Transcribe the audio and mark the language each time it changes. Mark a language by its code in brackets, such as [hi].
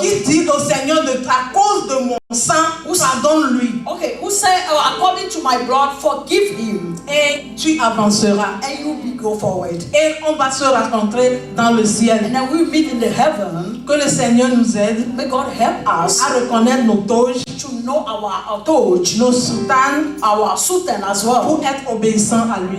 [fr] Qui dit au Seigneur, à cause de mon sang, pardonne-lui. [en] okay, who say, according to my blood, forgive him, [fr] Et tu avanceras. [en] and you will go forward. [fr] Et on va se rencontrer dans le ciel. [en] And then we meet in the heaven. [fr] Que le Seigneur nous aide [en] May God help us [fr] à reconnaître nos toges, [en] to know our touch, [fr] nos soutanes, [en] our sultan as well, [fr] pour être obéissant à lui.